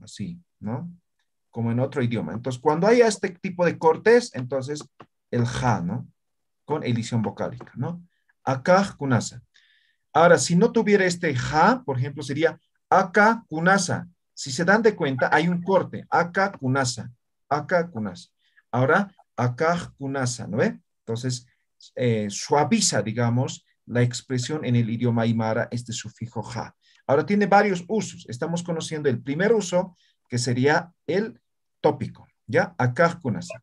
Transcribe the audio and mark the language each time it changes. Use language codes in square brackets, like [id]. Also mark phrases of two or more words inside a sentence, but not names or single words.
[es] Así, ¿no? Como en otro idioma. Entonces, cuando hay este tipo de cortes, entonces el ja, ¿no? Con edición vocálica, ¿no? [ay] Acá, kunasa. [es] Ahora, si no tuviera este ja, por ejemplo, sería [ay] acá, kunasa. [es] Si se dan de cuenta, hay un corte. [ay] Acá, kunasa. Acá, kunasa. [es] Ahora, [ay] acá, kunasa, [es] ¿no ve? Entonces, suaviza, digamos, la expresión en el idioma aymara, este sufijo ja. Ahora tiene varios usos. Estamos conociendo el primer uso, que sería el tópico, ¿ya? [ay] Acá, kunasa.